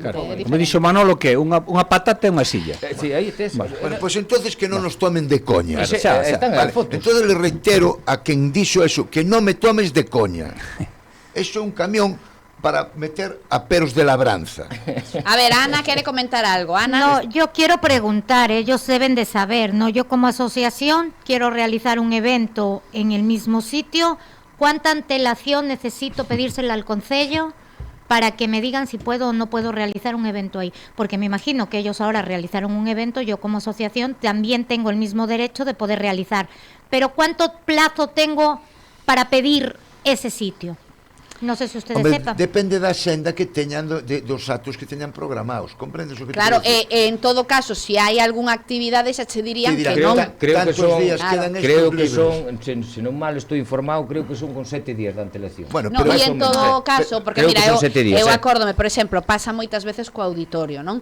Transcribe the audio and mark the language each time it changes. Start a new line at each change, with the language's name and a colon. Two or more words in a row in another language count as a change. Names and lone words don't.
Galician: Como dixo Manolo, que unha patata e unha silla. Sí, aí tes.
Spanish: Bueno, pues entonces
Galician: que non nos tomen de coña. Vale.
Spanish: Entonces le reitero
Galician: a quen dixo eso, que non me tomes de coña. Eso é un camión para meter a peros de labranza.
Spanish: A ver, Ana quiere comentar algo. Ana. No, yo quiero preguntar, ellos deben de saber, ¿no? Yo como asociación quiero realizar un evento en el mismo sitio. ¿Cuánta antelación necesito pedírsela al concello para que me digan si puedo o no puedo realizar un evento ahí? Porque me imagino que ellos ahora realizaron un evento, yo como asociación también tengo el mismo derecho de poder realizar. Pero ¿cuánto plazo tengo para pedir ese sitio? No sé si ustedes sepan.
Galician: Depende da xenda que teñan dos actos que teñan programados, comprendes o que claro, en todo caso, si hai algunha actividade xa che dirían que non. Creo que son, se non mal estou informado, creo que son con 7 días de antelación. Bueno, no, e en todo caso, porque mira, eu acórdome, por exemplo, pasa moitas veces co auditorio, non?